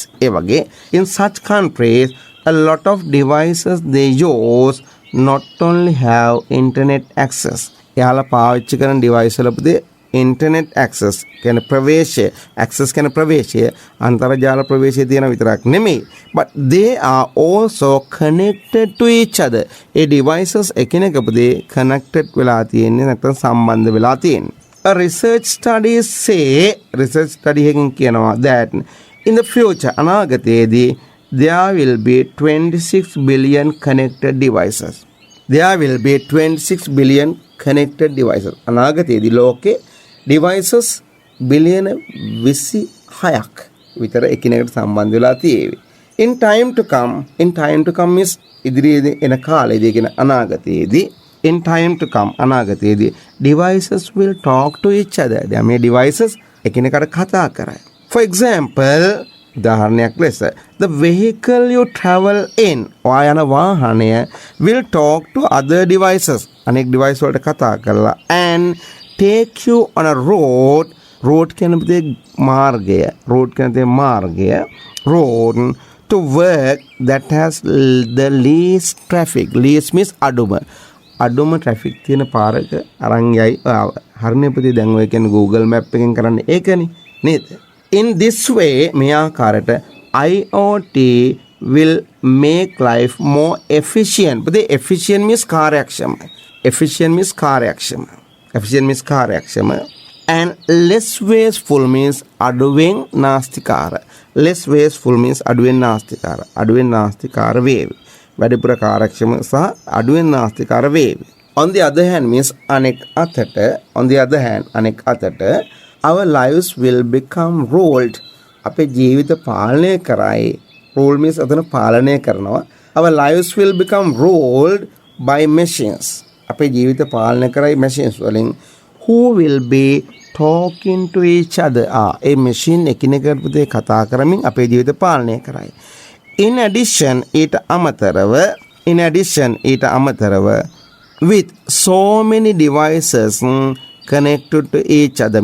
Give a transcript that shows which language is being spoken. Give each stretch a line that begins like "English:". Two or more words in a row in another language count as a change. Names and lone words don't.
Sinhala: ඒ වගේ
English: in such countries a lot of devices they use not only have internet access.
Sinhala: එයාලා පාවිච්චි කරන device වල පුතේ
English: internet access
Sinhala: කියන ප්‍රවේශය අන්තර්ජාල ප්‍රවේශය තියෙන විතරක් නෙමෙයි,
English: but they are also connected to each other.
Sinhala: ඒ devices එකිනෙක පුතේ connected වෙලා තියෙන්නේ නැත්නම් සම්බන්ධ වෙලා තියෙන්නේ.
English: A research study
Sinhala: එකකින් කියනවා
English: that in the future අනාගතයේදී there will be 26 billion connected devices.
Sinhala: අනාගතයේදී ලෝකේ devices බිලියන 26ක් විතර එකිනෙකට සම්බන්ධ වෙලා තියෙවි.
English: In time to come is
Sinhala: ඉදිරියේදී එන කාලයේදී කියන අනාගතයේදී
English: devices will talk to each other.
Sinhala: දැන් මේ devices එකිනෙකට කතා කරයි.
English: For example,
Sinhala: උදාහරණයක් ලෙස
English: the vehicle you travel in
Sinhala: ඔයා යන වාහනය
English: will talk to other devices.
Sinhala: අනෙක් device වලට කතා කරලා
English: and take you on a road
Sinhala: කියන්නේ මාර්ගය
English: to work that has the least traffic. Least means
Sinhala: අඩුම traffic තියෙන පාරක අරන් යයි. හරිනේ පුතේ. දැන් ඔය කියන්නේ Google Map එකෙන් කරන්නේ ඒකනේ නේද?
English: In this way
Sinhala: මේ ආකාරයට
English: IoT will make life more efficient.
Sinhala: පුතේ
English: efficient means
Sinhala: කාර්යක්ෂම.
English: And less wasteful means
Sinhala: අඩුවෙන් නාස්තිකාර. අඩුවෙන් නාස්තිකාර වේවි. වැඩිපුර කාර්යක්ෂම සහ අඩුවෙන් නාස්තිකාර වේවි.
English: On the other hand means
Sinhala: අනෙක් අතට
English: our lives will become ruled.
Sinhala: අපේ ජීවිත පාලනය කරයි.
English: Rule means
Sinhala: අතන පාලනය කරනවා.
English: Our lives will become ruled by machines.
Sinhala: අපේ ජීවිත පාලනය කරයි machines වලින්.
English: Who will be talking to each other.
Sinhala: ඒ machine එකිනෙකට පුතේ කතා කරමින් අපේ ජීවිත පාලනය කරයි.
English: In addition
Sinhala: ඊට අමතරව
English: with so many devices connected to each other.